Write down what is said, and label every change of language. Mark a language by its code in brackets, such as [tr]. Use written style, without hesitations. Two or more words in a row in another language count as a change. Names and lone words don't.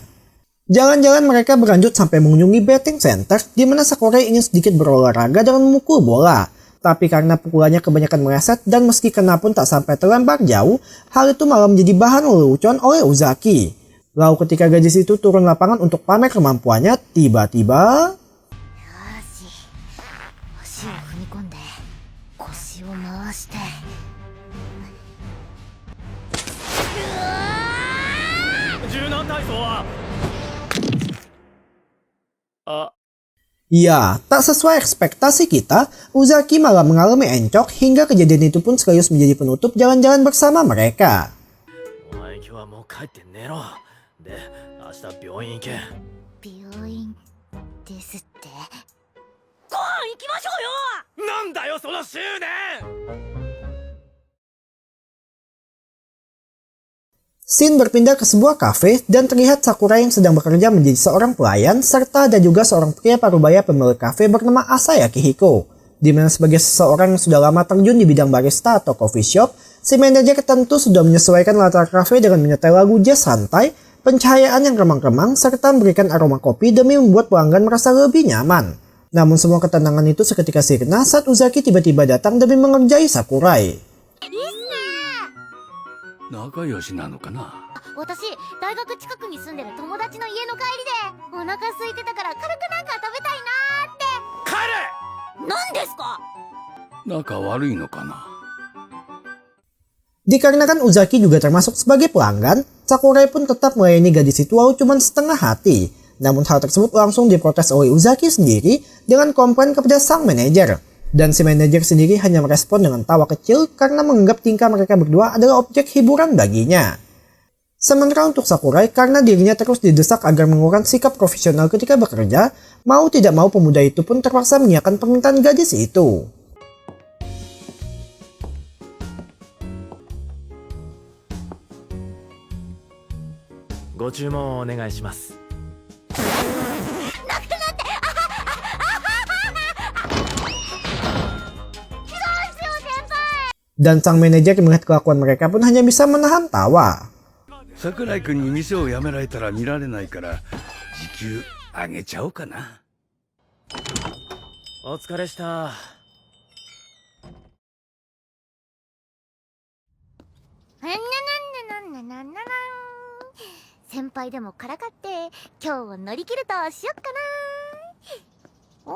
[id] Jalan-jalan mereka berlanjut sampai mengunjungi [en] betting center, [id] di mana Sakurai ingin sedikit berolahraga dengan memukul bola. Tapi karena pukulannya kebanyakan meleset dan meski kena pun tak sampai terlempar jauh, hal itu malah menjadi bahan lelucon oleh Uzaki. Lalu ketika gadis itu turun lapangan untuk pamer kemampuannya, tiba-tiba... [ja] 足を踏み込んで腰を回して。柔軟体操は。あ、 [id] Ya, tak sesuai ekspektasi kita, Uzaki malah mengalami encok hingga kejadian itu pun sekaligus menjadi penutup jalan-jalan bersama mereka. [ja] お前今日はもう帰って寝ろ。で、明日病院行け。病院ですって。ご飯行きましょうよ。なんだよその執念。 [id] Scene berpindah ke sebuah kafe dan terlihat Sakurai yang sedang bekerja menjadi seorang pelayan serta ada juga seorang pria parubaya pemilik kafe bernama Asaya Kihiko. Di mana sebagai seseorang yang sudah lama terjun di bidang barista atau [en] coffee shop, [id] si manajer tentu sudah menyesuaikan latar kafe dengan menyetel lagu jazz santai, pencahayaan yang remang-remang, serta memberikan aroma kopi demi membuat pelanggan merasa lebih nyaman. Namun semua ketenangan itu seketika sirna saat Uzaki tiba-tiba datang demi mengerjai Sakurai. [ja] 仲良しなのかな。私大学近くに住んでる友達の家の帰りでお腹空いてたから軽くなんか食べたいなーって。帰れ。何ですか？仲悪いのかな。 [id] Dikarenakan Uzaki juga termasuk sebagai pelanggan, Sakurai pun tetap melayani gadis itu walau cuma setengah hati. Namun hal tersebut langsung diprotes oleh Uzaki sendiri dengan komplain kepada sang manajer. Dan si manajer sendiri hanya merespon dengan tawa kecil karena menganggap tingkah mereka berdua adalah objek hiburan baginya. Sementara untuk Sakurai, karena dirinya terus didesak agar mengurangkan sikap profesional ketika bekerja, mau tidak mau pemuda itu pun terpaksa mengiyakan permintaan gadis itu. [ja] Go注文お願いします。 [id] Dan sang manajer melihat kelakuan mereka pun hanya bisa menahan tawa. [ja] 桜井君に店を辞められたら見られないから時給あげちゃおうかな。お疲れした。先輩でもからかって今日を乗り切るとしよっかな。